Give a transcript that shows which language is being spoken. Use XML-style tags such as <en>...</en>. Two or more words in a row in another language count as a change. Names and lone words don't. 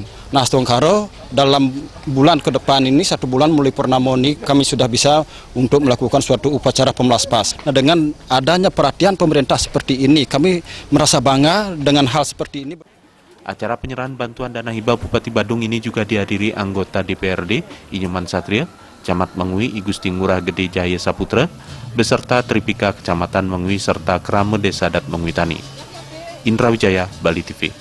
<id>Nah, setengkara dalam bulan ke depan ini, 1 bulan mulai purnama ini kami sudah bisa untuk melakukan suatu upacara pemelaspas. Nah, dengan adanya perhatian pemerintah seperti ini, kami merasa bangga dengan hal seperti ini. Acara penyerahan bantuan dana hibah Bupati Badung ini juga dihadiri anggota DPRD Inyoman Satria, Camat Mengui I Gusti Ngurah Gede Jaya Saputra, beserta Tripika Kecamatan Mengui serta Krame Desa Adat Mengui Tani. Indra Wijaya, Bali TV.</id>